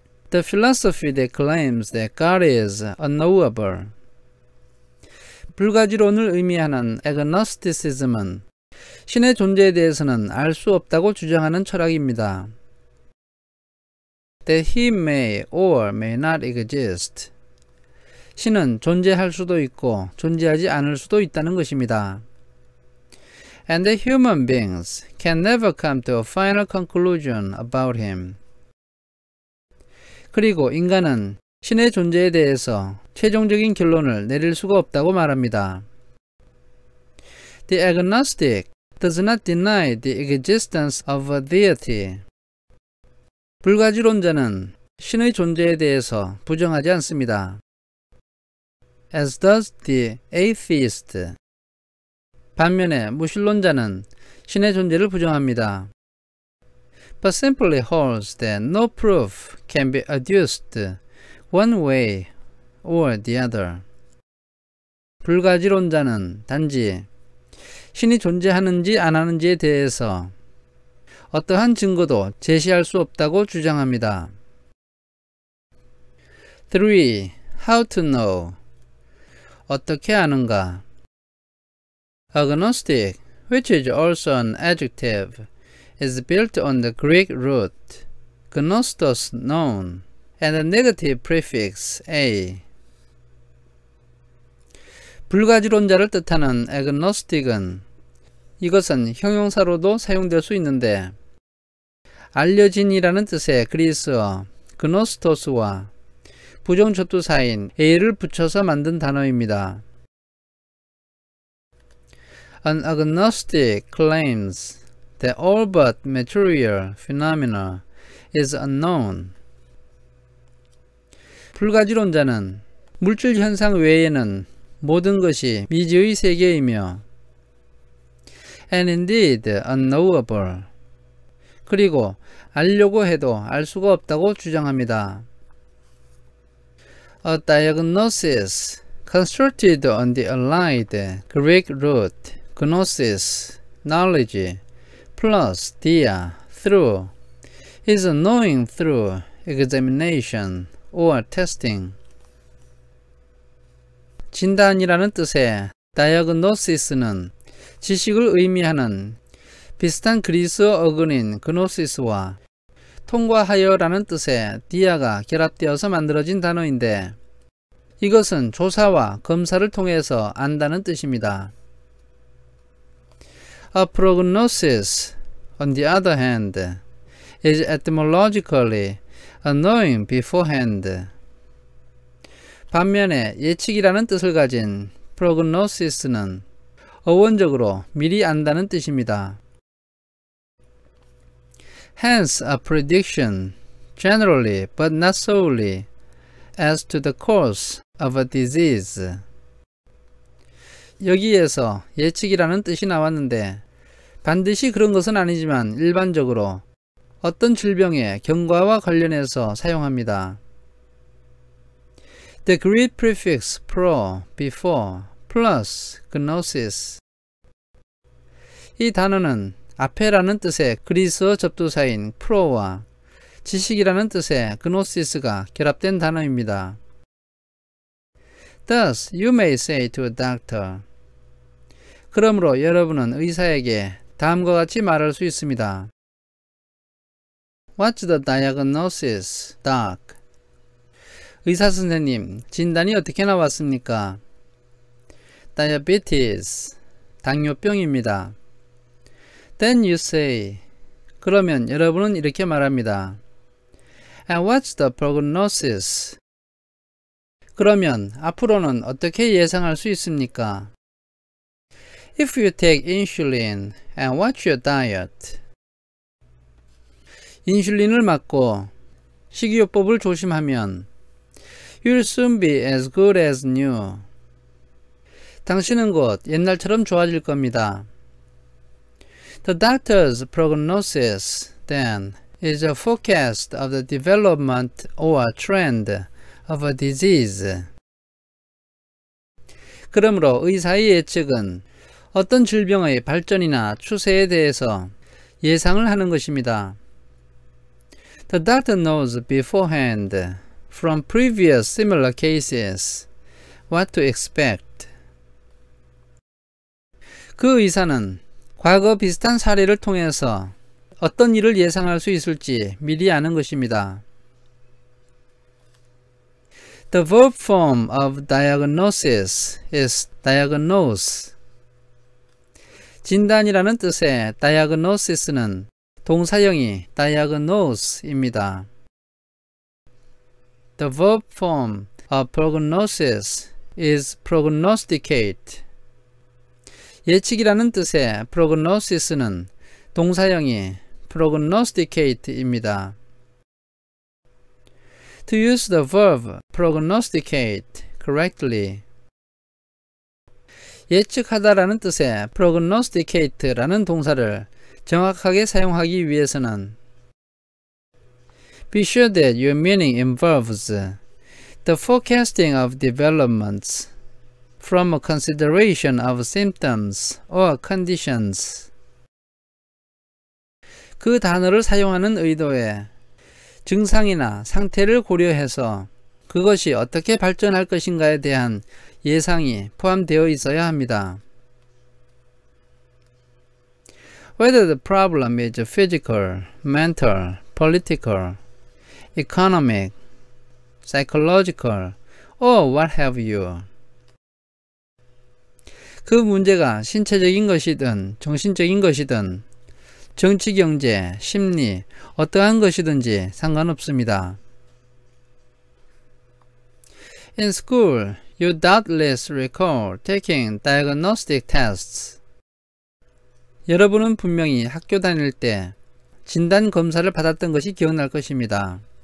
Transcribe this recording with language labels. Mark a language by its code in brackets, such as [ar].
[en] The philosophy that claims that God is unknowable. [ko] 불가지론을 의미하는 agnosticism은 신의 존재에 대해서는 알 수 없다고 주장하는 철학입니다. [en] That he may or may not exist. [ko] 신은 존재할 수도 있고 존재하지 않을 수도 있다는 것입니다. [en] And that human beings can never come to a final conclusion about him. [ko] 그리고 인간은 신의 존재에 대해서 최종적인 결론을 내릴 수가 없다고 말합니다. [en] The agnostic does not deny the existence of a deity. [ko] 불가지론자는 신의 존재에 대해서 부정하지 않습니다. [en] As does the atheist. [ko] 반면에 무신론자는 신의 존재를 부정합니다. [en] But simply holds that no proof can be adduced one way or the other. [ko] 불가지론자는 단지 신이 존재하는지 안 하는지에 대해서 어떠한 증거도 제시할 수 없다고 주장합니다. [en] 3. How to know. [ko] 어떻게 아는가? [en] Agnostic, which is also an adjective, is built on the Greek root gnostos known and the negative prefix a. [ko] 불가지론자를 뜻하는 agnostic은 이것은 형용사로도 사용될 수 있는데 알려진이라는 뜻의 그리스어 gnostos와 부정접두사인 a를 붙여서 만든 단어입니다. [en] An agnostic claims that all but material phenomena is unknown. [ko] 불가지론자는 물질 현상 외에는 모든 것이 미지의 세계이며 [en] and indeed unknowable. [ko] 그리고 알려고 해도 알 수가 없다고 주장합니다. [en] A diagnosis constructed on the allied Greek root gnosis, knowledge, plus dia, through, is a knowing through examination or testing. [ko] 진단이라는 뜻의 diagnosis는 지식을 의미하는 비슷한 그리스어 어근인 gnosis와 통과하여라는 뜻의 dia가 결합되어서 만들어진 단어인데 이것은 조사와 검사를 통해서 안다는 뜻입니다. [en] A prognosis, on the other hand, is etymologically a knowing beforehand. [ko] 반면에 예측이라는 뜻을 가진 prognosis는 어원적으로 미리 안다는 뜻입니다. [en] Hence a prediction, generally but not solely, as to the course of a disease. [ko] 여기에서 예측이라는 뜻이 나왔는데 반드시 그런 것은 아니지만 일반적으로 어떤 질병의 경과와 관련해서 사용합니다. [en] The Greek prefix pro, before, plus gnosis. [ko] 이 단어는 앞에라는 뜻의 그리스어 접두사인 pro와 지식이라는 뜻의 gnosis가 결합된 단어입니다. [en] Thus, you may say to a doctor. [ko] 그러므로 여러분은 의사에게 다음과 같이 말할 수 있습니다. [en] What's the diagnosis, doc? [ko] 의사 선생님, 진단이 어떻게 나왔습니까? Diabetes, 당뇨병입니다. [en] Then you say, [ko] 그러면 여러분은 이렇게 말합니다. [en] And what's the prognosis? [ko] 그러면 앞으로는 어떻게 예상할 수 있습니까? [en] If you take insulin and watch your diet. [ko] 인슐린을 맞고 식이요법을 조심하면 [en] You'll soon be as good as new. [ko] 당신은 곧 옛날처럼 좋아질 겁니다. [en] The doctor's prognosis, then, is a forecast of the development or trend of a disease. [ko] 그러므로 의사의 예측은 어떤 질병의 발전이나 추세에 대해서 예상을 하는 것입니다. [en] The doctor knows beforehand from previous similar cases what to expect. [ko] 그 의사는 과거 비슷한 사례를 통해서 어떤 일을 예상할 수 있을지 미리 아는 것입니다. [en] The verb form of diagnosis is diagnose. [ko] 진단이라는 뜻의 diagnosis는 동사형이 diagnose입니다. [en] The verb form of prognosis is prognosticate. [ko] 예측이라는 뜻의 prognosis는 동사형이 prognosticate입니다. [en] To use the verb prognosticate correctly. [ko] 예측하다라는 뜻의 prognosticate라는 동사를 정확하게 사용하기 위해서는 [en] Be sure that your meaning involves the forecasting of developments from a consideration of symptoms or conditions. [ko] 그 단어를 사용하는 의도에 증상이나 상태를 고려해서 그것이 어떻게 발전할 것인가에 대한 예상이 포함되어 있어야 합니다. [en] Whether the problem is physical, mental, political, economic, psychological, or what have you. [ko] 그 문제가 신체적인 것이든 정신적인 것이든 정치, 경제, 심리, 어떠한 것이든지 상관없습니다. [en] In school, you doubtless recall taking diagnostic tests. [ko] 여러분은 분명히 학교 다닐 때 진단 검사를 받았던 것이 기억날 것입니다.